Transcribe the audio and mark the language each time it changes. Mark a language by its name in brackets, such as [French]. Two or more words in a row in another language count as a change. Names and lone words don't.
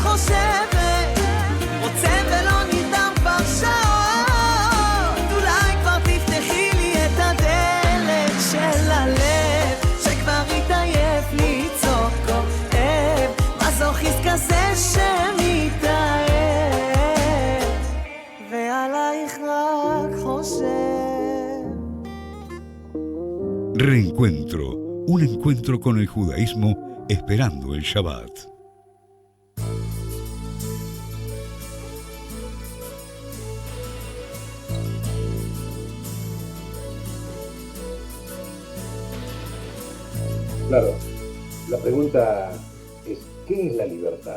[Hebrew] חושבת רוצה ולא נרדם כבר שעות אולי כבר תפתחי לי את הדלת של הלב שכבר התעייף לצעוק כואב מזוכיסט כזה שמתאהב ועלייך רק חושב. [Spanish] Reencuentro, un encuentro con el judaísmo esperando el Shabbat. Claro, la pregunta es, ¿qué es la libertad?